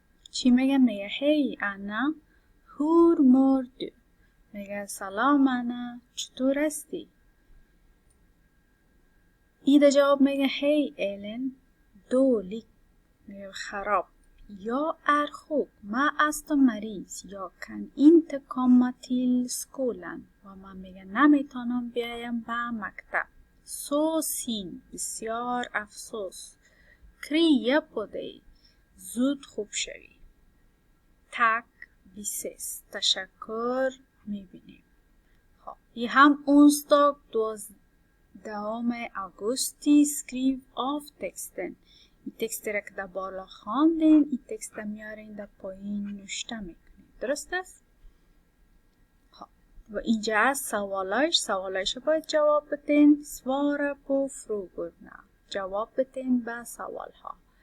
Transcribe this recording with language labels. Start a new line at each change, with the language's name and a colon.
Persian: چی میگه؟ میگه هی انا،
Swedish: hur mår du؟
Persian: میگه سلام انا، چطور هستی؟ ایده جواب میگه هی ایلن، dålig. میگه خراب.
Swedish: Jag är sjuk.
Persian: من هستم مریض.
Swedish: Jag kan inte komma till skolan.
Persian: و من میگه نمیتونم بیایم به مکتب.
Swedish: Så synd.
Persian: بسیار افسوس.
Swedish: Krya på dig.
Persian: زود خوب شوی.
Swedish: Tack, vi ses.
Persian: تشکر، میبینیم.
Swedish: I هم onsdag 12 augusti. Skriv av texten.
Persian: این تکست را که در بالا خواندین، این تکست را میارین در پایین نوشته میکنین. درست است؟ و اینجا از سوالایش باید جواب بدین.
Swedish: svara på frågorna.
Persian: جواب بدین به سوال ها.